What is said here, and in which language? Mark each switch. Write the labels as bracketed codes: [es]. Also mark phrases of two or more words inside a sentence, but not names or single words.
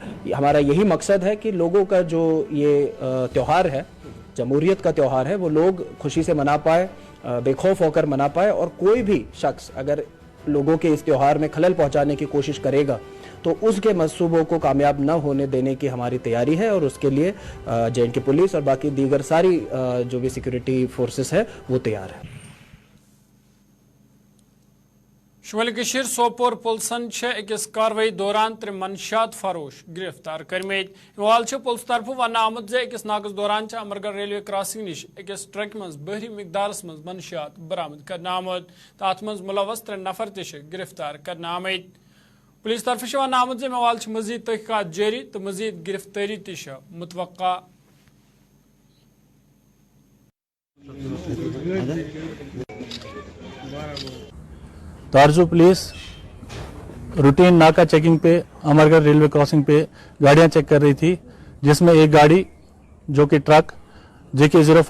[ur] ہمارا یہی مقصد ہے کہ لوگوں کا جو یہ تہوار ہے، جمہوریت کا تہوار ہے، وہ لوگ خوشی سے منا پائے، بےخوف ہو کر منا پائے اور کوئی بھی شخص اگر لوگوں کے اس تہوار میں خلل پہنچانے کی کوشش کرے گا تو اس کے منصوبوں کو کامیاب نہ ہونے دینے کی ہماری تیاری ہے اور اس کے لیے JNK پولیس اور باقی دیگر ساری جو بھی [en] security forces [ur] ہے وہ تیار ہے. [ks] शुमाली कश्मीर सोपोर पुलिसन अकिस कार्रवाई दौरान 3 मनशियात फरोश गिरफ्तार करमेत। इवाल पुलिस तरफ वन आमद जे अकिस नाकस दौरान अमरगढ़ [en] railway crossing [ks] निश अकिस ट्रक मज बहरी मिकदारस मज मनशियात बरामद करना आमद तो अत मज मुलवस 3 नफर गिरफ्तार करना आमद। पुलिस तरफ वन आमद जे इवाल मजीद तहकीकात जारी तो मजीद गिरफ्तारी मुतवक्का। [ur] تارجو پولیس روٹین ناکا چیکنگ پہ امرگڑھ [en] railway crossing [ur] پہ گاڑیاں چیک کر رہی تھی، جس میں ایک گاڑی جو کہ ٹرک JK